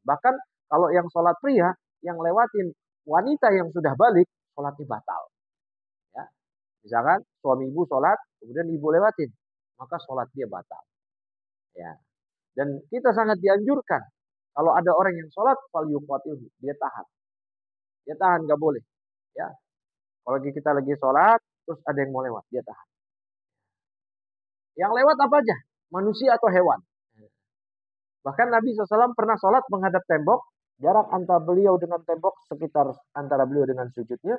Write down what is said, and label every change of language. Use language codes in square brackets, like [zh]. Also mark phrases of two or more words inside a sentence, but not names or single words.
[id] Bahkan kalau yang sholat pria yang lewatin wanita yang sudah balik sholatnya batal. Ya, misalkan suami ibu sholat kemudian ibu lewatin maka sholat dia batal. Ya, dan kita sangat dianjurkan kalau ada orang yang sholat [ar] فليقاتله, [id] dia tahan. Dia tahan nggak boleh. Ya, kalau kita lagi sholat terus ada yang mau lewat dia tahan. Yang lewat apa aja? Manusia atau hewan. Bahkan Nabi SAW pernah sholat menghadap tembok, jarak antara beliau dengan tembok sekitar antara beliau dengan sujudnya.